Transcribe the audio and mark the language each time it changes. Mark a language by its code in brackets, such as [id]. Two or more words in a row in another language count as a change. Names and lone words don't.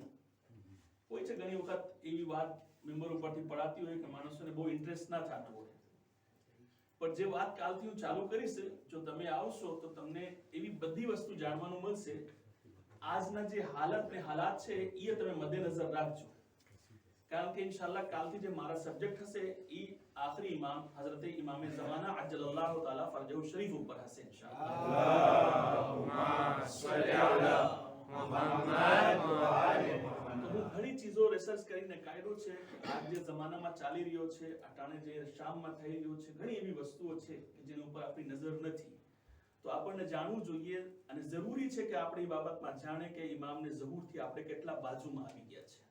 [gu] કોઈ છે ઘણી વખત એવી વાત મેમ્બર ઉપરથી પડાતી હોય કે માણસોને બહુ ઇન્ટરેસ્ટ ના થતો હોય, પણ જે વાત કાલથી હું ચાલુ કરીશ જો તમે આવશો તો તમને એવી બધી વસ્તુ જાણવાનું મળશે. આજના જે હાલત ને હાલાત છે એ તમે મદ્દેનજર રાખજો, કારણ કે [ar] إن شاء الله [gu] કાલથી જે મારા સબ્જેક્ટ હશે એ આખરી ઇમામ હઝરત ઇમામ ઝમાના [ar] عجل الله تعالى فرجه الشريف [gu] ઉપર હશે [ar] إن شاء الله. اللهم صل على محمد وآل محمد. [gu] તો હું ઘણી ચીજો રિસર્ચ કરીને કાઢ્યો છે. આજ જે જમાનામાં ચાલી રહ્યો છે, અટાણે જે શામમાં થઈ રહ્યો છે, ઘણી એવી વસ્તુઓ છે કે જેની ઉપર આપણી નજર નથી. તો આપણને જાણવું જોઈએ અને જરૂરી છે કે આપણે એ બાબતમાં જાણે કે ઇમામને ઝહૂરથી આપણે કેટલા બાજુમાં આવી ગયા છે.